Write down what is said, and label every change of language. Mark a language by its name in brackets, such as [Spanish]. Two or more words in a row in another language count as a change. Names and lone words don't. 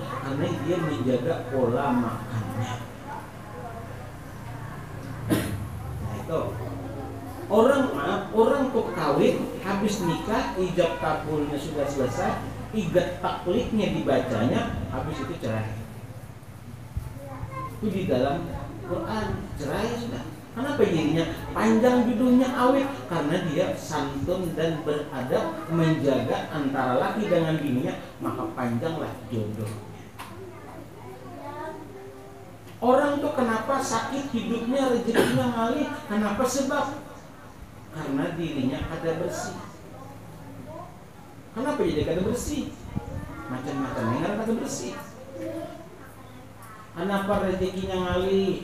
[Indonesian] Karena dia menjaga pola makannya. Nah itu orang tuh kawin habis nikah, ijab kabulnya sudah selesai, igat takliknya dibacanya, habis itu cerai. Itu di dalam Quran, cerai sudah. Kenapa jadinya panjang judulnya awet? Karena dia santun dan beradab, menjaga antara laki dengan bininya, maka panjanglah jodohnya. Orang tuh kenapa sakit hidupnya, rezekinya ngalih? Kenapa? Sebab karena dirinya kada bersih. Kenapa jadi kada bersih? Macam-macamnya kada bersih. Kenapa rezekinya ngalih?